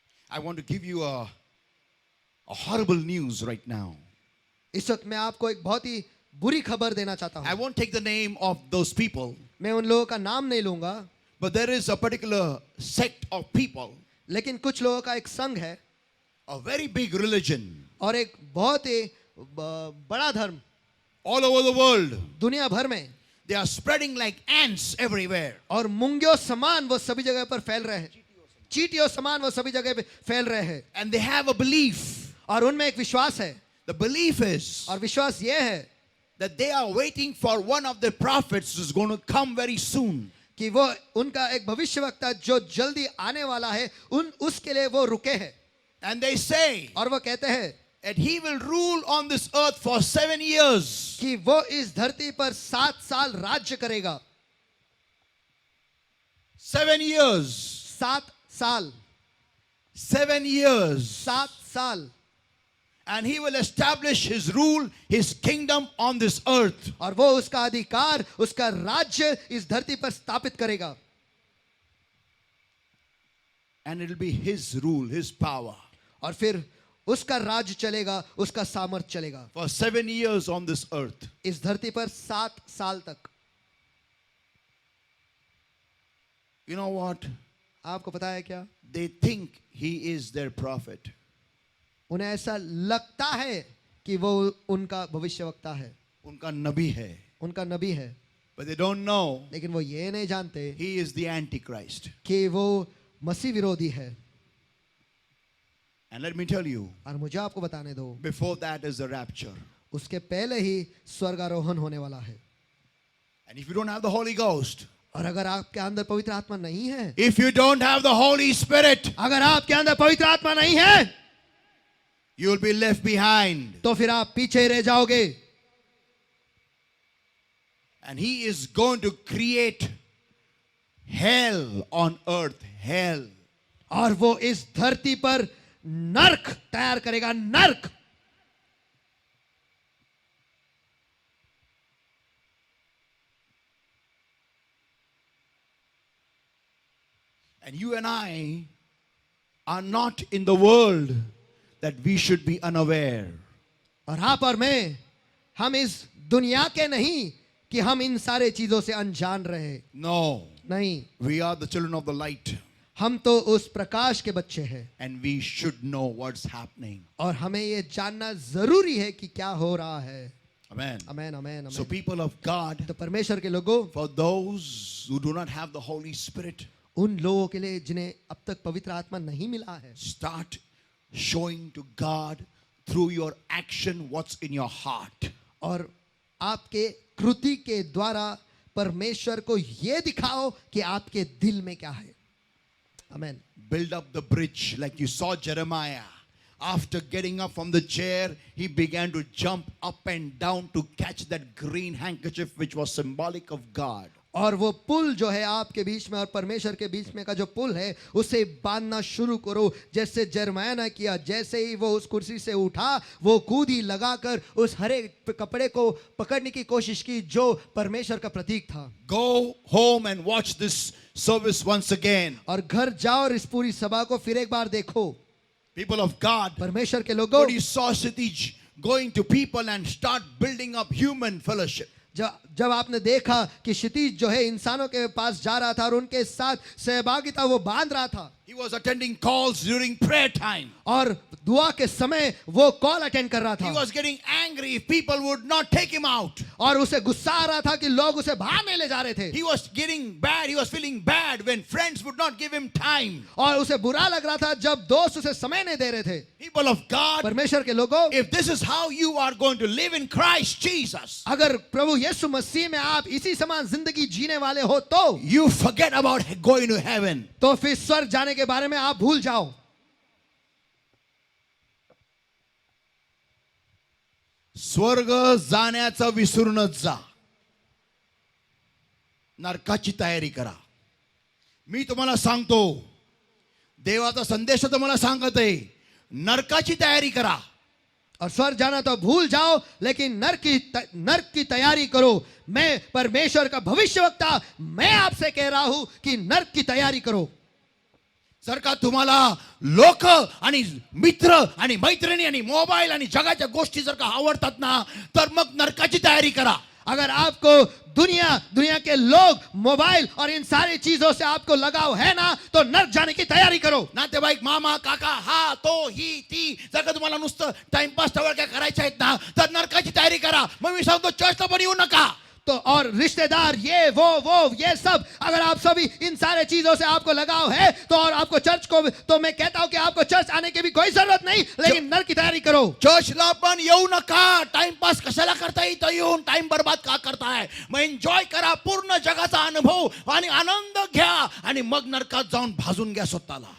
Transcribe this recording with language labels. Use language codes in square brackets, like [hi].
[en] I want to give you a horrible news right now. [hi] इस वक्त मैं आपको एक बहुत ही बुरी खबर देना चाहता [en] I [hi] हूं [en] won't take the name of those people, [hi] मैं उन लोगों का नाम नहीं लूंगा [en] but there is a particular sect of people, [hi] लेकिन कुछ लोगों का एक संघ है [en] a very big religion, [hi] और एक बहुत ही बड़ा धर्म [en] all over the world. [hi] दुनिया भर में [en] They are spreading like ants everywhere. [hi] और मुंगियों समान वो सभी जगह पर फैल रहे हैं चींटियों समान वो सभी जगह पे फैल रहे हैं [en] And they have a belief. [hi] और उनमें एक विश्वास है [en] The belief is [hi] और विश्वास ये है [en] that they are waiting for one of the prophets who's going to come very soon. [hi] कि वो उनका एक भविष्यवक्ता जो जल्दी आने वाला है उसके लिए वो रुके हैं [en] And they say [hi] और वो कहते हैं [en] that he will rule on this earth for 7 years. [hi] कि वो इस धरती पर 7 साल राज्य करेगा [en] 7 years. [hi] 7 साल [en] 7 years. [hi] 7 साल [en] And he will establish his rule, his kingdom on this earth. [hi] और वो उसका अधिकार उसका राज्य इस धरती पर स्थापित करेगा [en] And it will be his rule, his power. [hi] और फिर उसका राज्य चलेगा उसका सामर्थ चलेगा [en] For 7 years on this earth. [hi] इस धरती पर 7 साल तक [en] You know what? [hi] आपको पता है क्या [en] They think he is their prophet. [hi] उन्हें ऐसा लगता है कि वो उनका भविष्यवक्ता है उनका नबी है. उनका नबी है [en] But they don't know [hi] लेकिन वो ये नहीं जानते [en] he is the Antichrist. [hi] कि वो मसीह विरोधी है [en] And let me tell you, [hi] और मुझे आपको बताने दो [en] before that is the rapture. [hi] उसके पहले ही स्वर्गारोहण होने वाला है [en] And if you don't have the Holy Ghost, [hi] और अगर आपके अंदर पवित्र आत्मा नहीं है [en] if you don't have the Holy Spirit, [hi] अगर आपके अंदर पवित्र आत्मा नहीं है [en] you will be left behind. [hi] तो फिर आप पीछे रह जाओगे [en] And he is going to create hell on earth, hell. [hi] और वो इस धरती पर नर्क तैयार करेगा, नर्क. [en] And you and I are not in the world that we should be unaware. [hi] और आप और मैं, हम इस दुनिया के नहीं कि हम इन सारे चीजों से अनजान रहे. [en] No, [hi] नहीं, [en] we are the children of the light [hi] हम तो उस प्रकाश के बच्चे हैं [en] and we should know what's happening. [hi] और हमें ये जानना जरूरी है कि क्या हो रहा है. [en] Amen. [hi] Amen, amen, [en] So [hi] amen. [en] people of God, [hi] तो परमेश्वर के लोगों, [en] for those who do not have the Holy Spirit, [hi] उन लोगों के लिए जिन्हें अब तक पवित्र आत्मा नहीं मिला है, [en] start showing to God through your action what's in your heart. [hi] और आपके कृति के द्वारा परमेश्वर को ये दिखाओ कि आपके दिल में क्या है. आमेन. [en] Build up the bridge like you saw Jeremiah. After getting up from the chair, he began to jump up and down to catch that green handkerchief which was symbolic of God. [hi] और वो पुल जो है आपके बीच में और परमेश्वर के बीच में का जो पुल है, उसे बांधना शुरू करो जैसे जरमया ने किया. जैसे ही वो उस कुर्सी से उठा, वो कूदी लगाकर उस हरे कपड़े को पकड़ने की कोशिश की जो परमेश्वर का प्रतीक था. [en] Go home and watch this service once again. [hi] और घर जाओ और इस पूरी सभा को फिर एक बार देखो. [en] People of God, [hi] परमेश्वर के लोगों, [en] when you saw Sitij going to people and start building up human fellowship, [hi] जब आपने देखा कि क्षितिज जो है इंसानों के पास जा रहा था और उनके साथ सहभागिता वो बांध रहा था, [en] he was attending calls during prayer time. [hi] और दुआ के समय वो कॉल अटेंड कर रहा [en] He [hi] था, [en] was getting angry if people would not take him out. [hi] और उसे गुस्सा आ रहा था कि लोग उसे बाहर नहीं ले जा रहे थे, [en] He was getting bad. He was feeling bad when friends would not give him time. [hi] और उसे बुरा लग रहा था जब दोस्त उसे समय नहीं दे रहे थे. [en] People of God, [hi] परमेश्वर के लोगों, [en] if this is how you are going to live in Christ Jesus, [hi] अगर प्रभु यीशु मसीह में आप इसी समान जिंदगी जीने वाले हो तो [en] you forget about going to heaven. [hi] फिर स्वर्ग जाने के बारे में आप भूल जाओ. [mr] स्वर्ग जाण्याचं विसरूनच जा. नरकाची तयारी करा. मी तुम्हाला सांगतो, देवाचा संदेश तुम्हाला सांगत आहे, नरकाची तयारी करा. [hi] और स्वर्ग जाना तो भूल जाओ, लेकिन नर्क की तैयारी करो. मैं परमेश्वर का भविष्यवक्ता, मैं आपसे कह रहा हूं कि नर्क की तैयारी करो. [mr] जर का तुम्हाला लोक आणि मित्र आणि मैत्रिणी आणि मोबाईल आणि जगाच्या गोष्टी जर का आवडतात ना, तर मग नरकाची तयारी करा. [hi] अगर आपको दुनिया के लोग, मोबाइल और इन सारी चीजों से आपको लगाव है ना, तो नर्क जाने की तैयारी करो. [mr] नातेवाईक, मामा, काका, हा, तो, ही, ती, जर का तुम्हाला नुसतं टाइमपास टवळक्या करायच्या आहेत ना, तर नरकाची तयारी करा. मग मी सांगतो, चर्चला पण येऊ नका. [hi] तो और रिश्तेदार, ये वो ये सब, अगर आप सभी इन सारे चीजों से आपको लगाव है तो और आपको चर्च को, तो मैं कहता हूं कि आपको चर्च आने की भी कोई जरूरत नहीं, लेकिन नर्क की तैयारी करो. [mr] चर्चला पण येऊ नका. टाइमपास कशाला करता इथं येऊन टाइम बर्बाद का करताय? मग एन्जॉय करा, पूर्ण जगाचा अनुभव आणि आनंद घ्या आणि मग नरकात जाऊन भाजून घ्या स्वतःला.